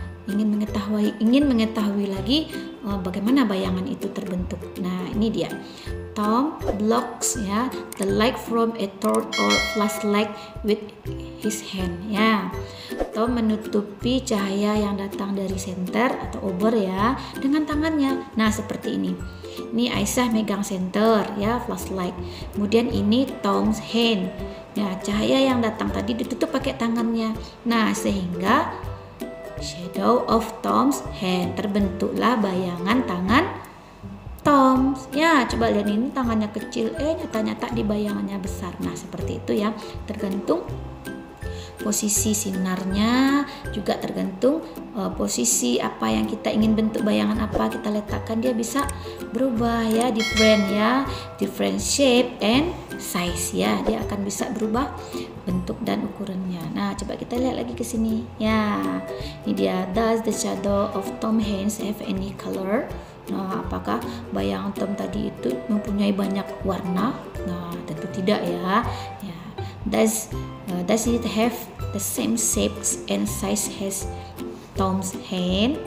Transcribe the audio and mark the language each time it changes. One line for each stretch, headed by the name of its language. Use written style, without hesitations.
Indonesian: ingin mengetahui lagi bagaimana bayangan itu terbentuk. Nah, ini dia.
English: Tom blocks ya the light from a torch or flashlight with his hand.
Indonesian: Ya, Tom menutupi cahaya yang datang dari senter atau obor ya dengan tangannya. Nah, seperti ini. Ini Aisyah megang senter ya, flashlight. Kemudian ini Tom's hand. Ya, cahaya yang datang tadi ditutup pakai tangannya. Nah, sehingga
English: shadow of Tom's hand,
Indonesian: terbentuklah bayangan tangan Tom. Ya, coba lihat ini tangannya kecil, nyata-nyata di bayangannya besar. Nah, seperti itu ya. Tergantung posisi sinarnya, juga tergantung posisi apa yang kita ingin bentuk, bayangan apa kita letakkan, dia bisa berubah ya,
English: different shape and size
Indonesian: ya. Dia akan bisa berubah bentuk dan ukurannya. Nah, coba kita lihat lagi ke sini. Ya, ini dia.
English: Does the shadow of Tom hands have any color?
Indonesian: Nah, apakah bayangan Tom tadi itu mempunyai banyak warna?
English: Nah,
Indonesian: tentu tidak ya.
English: Ya, does it have the same shapes and size as Tom's hand?